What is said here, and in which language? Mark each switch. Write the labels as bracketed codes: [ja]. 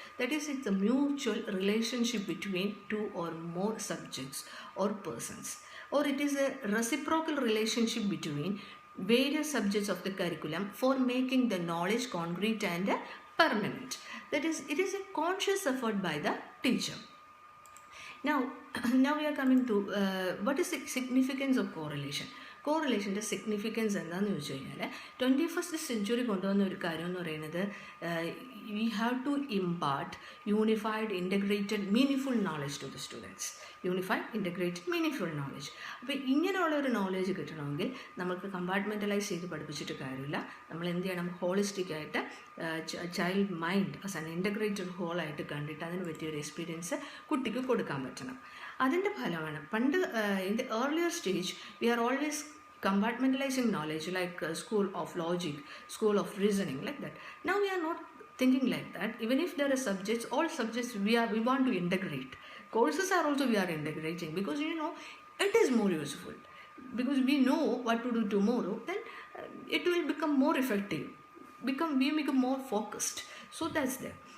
[en] That is, it's a mutual relationship between two or more subjects or persons, or it is a reciprocal relationship between various subjects of the curriculum for making the knowledge concrete and permanent. That is, it is a conscious effort by the teacher. Now we are coming to what is the significance of correlation. [ml] കോറിലേഷൻ്റെ significance എന്താണെന്ന് ചോദിച്ചു കഴിഞ്ഞാൽ 21st century കൊണ്ടുവന്ന ഒരു കാര്യം എന്ന് പറയുന്നത് [en] We have to impart unified integrated meaningful knowledge to the students. [ml] Unified integrated meaningful knowledge. അപ്പോൾ ഇങ്ങനെയുള്ള ഒരു നോളജ് കിട്ടണമെങ്കിൽ നമുക്ക് കമ്പാർട്ട്മെൻറ്റലൈസ് ചെയ്ത് പഠിപ്പിച്ചിട്ട് കാര്യമില്ല. നമ്മൾ എന്ത് ചെയ്യണം? ഹോളിസ്റ്റിക് ആയിട്ട് child mind as an integrated ഹോളായിട്ട് കണ്ടിട്ട് അതിന് പറ്റിയൊരു എക്സ്പീരിയൻസ് കുട്ടിക്ക് കൊടുക്കാൻ പറ്റണം. അതിൻ്റെ ഫലമാണ് പണ്ട് [en] In the earlier stage we are always compartmentalizing knowledge like school of logic, school of reasoning, like that. Now we are not thinking like that. Even if there are subjects, all subjects we want to integrate. Courses are also we are integrating because it is more useful, because we know what to do tomorrow, then it will become more effective, we become more focused. So that's there.